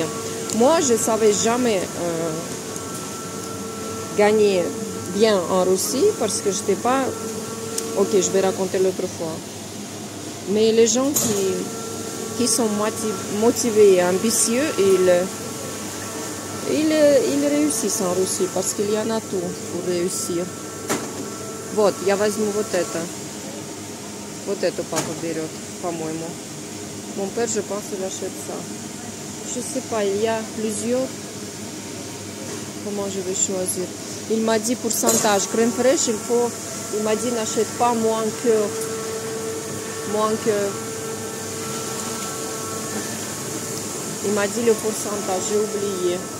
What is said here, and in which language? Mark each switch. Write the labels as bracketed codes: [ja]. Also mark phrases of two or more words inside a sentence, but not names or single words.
[fr] Moi, je ne savais jamais gagner bien en Russie parce que je n'étais pas... Ok, je vais raconter l'autre fois. Mais les gens qui sont motivés et ambitieux, ils réussissent en Russie parce qu'il y en a tout pour réussir. [ru] Вот, я возьму вот это. Вот это папа берет, по-моему. [fr] Mon père, je pense qu'il achète ça. Je sais pas, il y a plusieurs. Comment je vais choisir? Il m'a dit pourcentage. Crème fraîche, il m'a dit n'achète pas moins que. Il m'a dit le pourcentage, j'ai oublié.